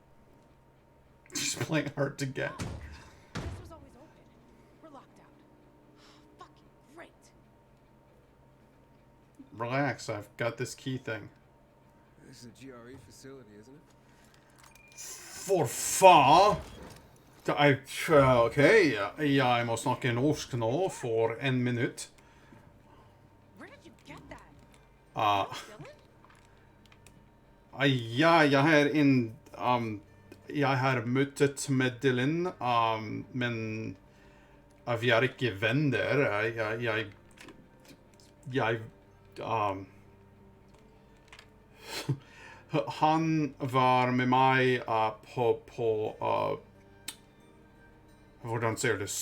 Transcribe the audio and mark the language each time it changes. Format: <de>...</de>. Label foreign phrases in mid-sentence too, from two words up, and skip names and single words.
<en>She's playing hard to get. This was always open. We're locked out. Fucking great. Relax, I've got this key thing. This is a GRE facility, isn't it?</en> <no>For far. Okay, jeg må snakke norsk nå for en minutt.</no> <en>Where did you get that?</en> <no>Ja, jeg har møtt med Dylan, men vi er ikke venner. Han var med meg på hvordan sier det?</no>